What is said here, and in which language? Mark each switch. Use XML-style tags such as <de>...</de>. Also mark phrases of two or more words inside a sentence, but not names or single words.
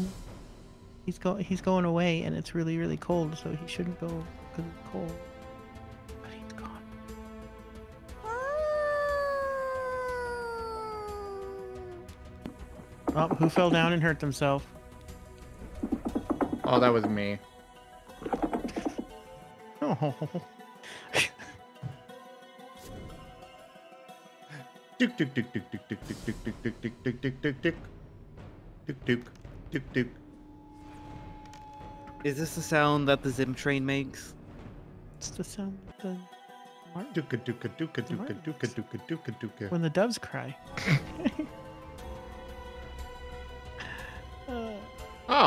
<en>He's going away, and it's really, really cold, so he shouldn't go because it's cold. But he's gone. Oh, who fell down and hurt themselves? Oh, that was me. Oh. Duke, duke, duke, duke, duke, duke, duke, duke, duke, duke, duke, duke, duke, duke, duke, duke, duke, duke. Is this the sound that the Zim train makes? It's the sound of the Duka, duka, duka, duka, duka, duka, duka, duka. when the doves cry. Oh,</en>